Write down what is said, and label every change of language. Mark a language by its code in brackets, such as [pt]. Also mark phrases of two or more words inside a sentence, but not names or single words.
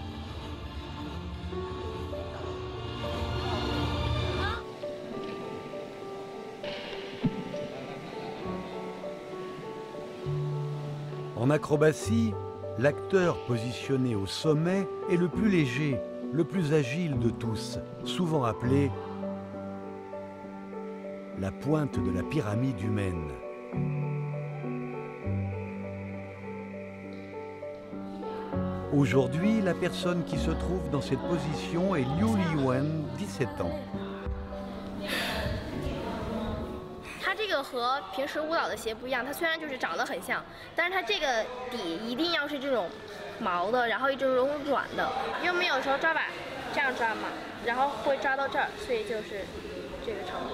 [fr] En acrobatie, l'acteur positionné au sommet est le plus léger, le plus agile de tous, souvent appelé la pointe de la pyramide humaine. Aujourd'hui, la personne qui se trouve dans cette position est Liu Liwen, 17 ans. [zh] 它这个和平时舞蹈的鞋不一样，它虽然就是长得很像，但是它这个底一定要是这种毛的，然后这种软的，因为我们有时候抓把这样抓嘛，然后会抓到这儿，所以就是这个程度。